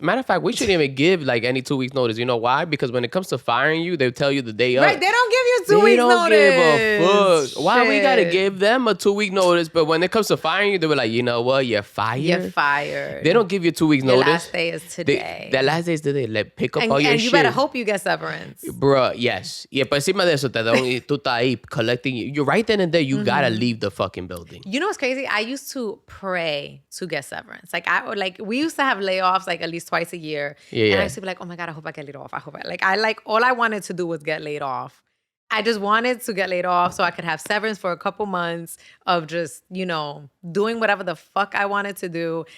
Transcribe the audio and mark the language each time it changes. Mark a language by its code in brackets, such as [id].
[en] Matter of fact, we shouldn't even give like any 2 weeks notice. You know why? Because when it comes to firing you, they tell you the day up. Right, they don't give you 2 weeks notice. They don't give a fuck. Why we gotta give them a 2-week notice? But when it comes to firing you, they were like, you know what? You're fired. You're fired. They don't give you 2 weeks notice. Your last day is today. The last day is today. Like, pick up all your shit. And you better hope you get severance. Bruh, yes. [es] Yeah, pero encima de eso, tú estás ahí [en] collecting. You're right then and there. You gotta leave the fucking building. You know what's crazy? I used to pray to get severance. We used to have layoffs like at least twice a year. And I used to be like, oh my God, I hope I get laid off. All I wanted to do was get laid off. I just wanted to get laid off so I could have severance for a couple months of just, you know, doing whatever the fuck I wanted to do.